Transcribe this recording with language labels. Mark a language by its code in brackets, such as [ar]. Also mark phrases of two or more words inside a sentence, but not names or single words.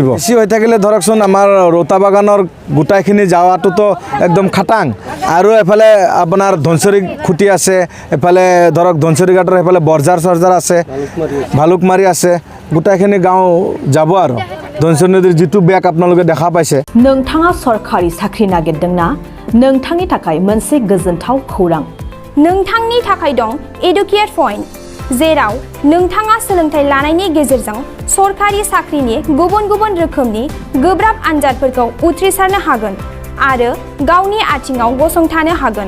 [as] বেছি হৈ থাকিলে ধৰকচোন আমাৰ ৰৌতা বাগানৰ গোটাইখিনি যাৱাটোতো একদম খাটাং আৰু এফালে আপোনাৰ ধনচৰি খুঁটি আছে, এফালে ধৰক ধনচৰি ঘাটৰ এফালে বৰজাৰ চৰজাৰ আছে, ভালুকমাৰি আছে, গোটাইখিনি গাঁও যাব আৰু ধনচৰি নদীৰ যিটো বেগ আপোনালোকে দেখা পাইছে। [brx] नोंथाङा सरखारि साख्रि नागिरदोंना? नोंथांनि थाखाय मोनसे गोजोनथाव खौरां। नोंथांनि थाखाय दं एडुकेट पइन्ट, जेराव नोंथाङा सोलोंथाइ लानायनि गेजेरजों सरखारि साख्रिनि गुबुन गुबुन रोखोमनि गोब्राब आनजादफोरखौ उथ्रिसारनो हागोन आरो गावनि आथिङाव गसंथानो हागोन।